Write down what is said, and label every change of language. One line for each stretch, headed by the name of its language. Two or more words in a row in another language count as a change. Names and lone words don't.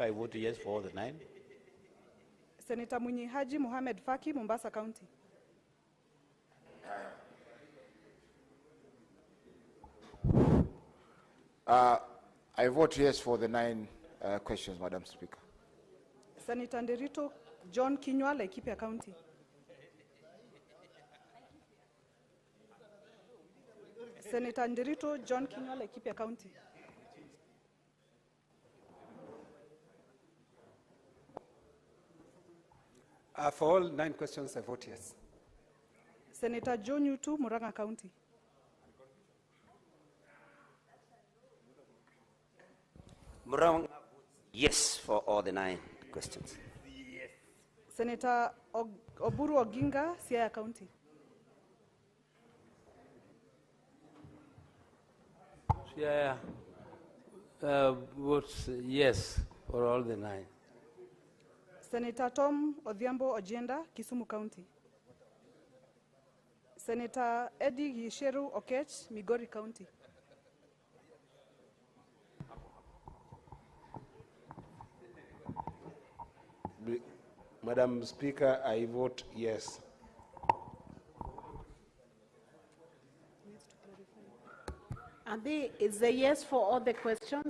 English: I vote yes for all the 9. Senator Munyi Haji Mohamed Faki, Mombasa County. I vote yes for the 9 questions, Madam Speaker. Senator Nderito John Kinywa, Laikipia County. Senator Ndirito John Kinga, Laikipia County. For all 9 questions, I vote yes. Senator Joe Nyutu, Murang'a County. Murang, yes for all the 9 questions. Senator Oburu Oginga, Siaya County. Yeah, votes yes for all the 9. Senator Tom Odhiambo Ojienda, Kisumu County. Senator Eddie Gisheru Okech, Migori County. Madam Speaker, I vote yes. Is a yes for all the questions?